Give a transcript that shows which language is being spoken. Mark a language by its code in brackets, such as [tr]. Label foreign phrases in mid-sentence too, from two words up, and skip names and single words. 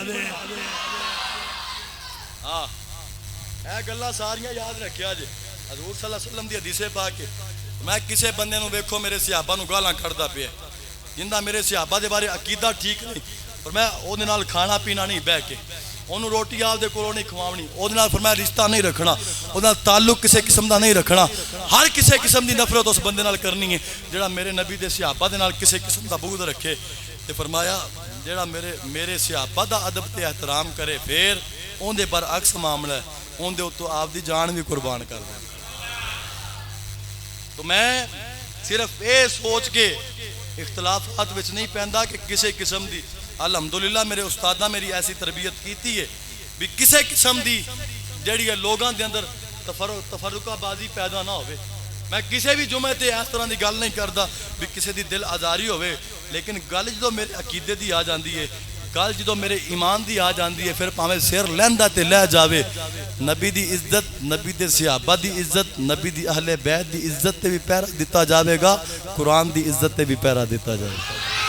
[pa] اے گلاں ساریاں یاد رکھیا جے حضور [ar] صلی اللہ علیہ وسلم [pa] دی حدیث پاک ہے، میں کسے بندے نو ویکھو میرے صحابہ نو گالاں کھڑدا پیا جندا میرے صحابہ دے بارے عقیدہ ٹھیک نہیں پر میں او دے نال کھانا پینا نہیں بہ کے انہوں روٹی آپ دے کولوں نہیں کھواونی، او دے نال فرمایا رشتہ نہیں رکھنا، او دے نال تعلق کسے قسم دا نہیں رکھنا، ہر کسے قسم دی نفرت اس بندے نال کرنی ہے جڑا میرے نبی دے صحابہ دے نال کسے قسم دا بغض رکھے، تے فرمایا جڑا میرے صحابہ دا ادب تے احترام کرے پھر اون دے برعکس معاملہ ہے اون دے تو آپ دی جان بھی قربان کر دیں۔ تو میں صرف اے سوچ کے اختلافات وچ نہیں پیندا کہ کسے قسم دی الحمدللہ میرے استادہ میری ایسی تربیت کیتی ہے بھی کسے قسم دی جڑی ہے لوگاں دے اندر تفرقہ بازی پیدا نہ ہوئے، میں کسے بھی جمعے تے اس طرح دی گل نہیں کردا بھی کسے دی دل آزاری ہوئے، لیکن گل جدو میرے عقیدے دی آ جاندی ہے، گل جدو میرے ایمان دی آ جاندی ہے، پھر پاویں سر لیندا تے لے جاوے، نبی دی عزت، نبی دے صحابہ دی عزت، نبی دی اہل بیت دی عزت تے بھی پیرا دیتا جاوے گا، قرآن دی عزت تے بھی پیرا دیتا جاوے گا۔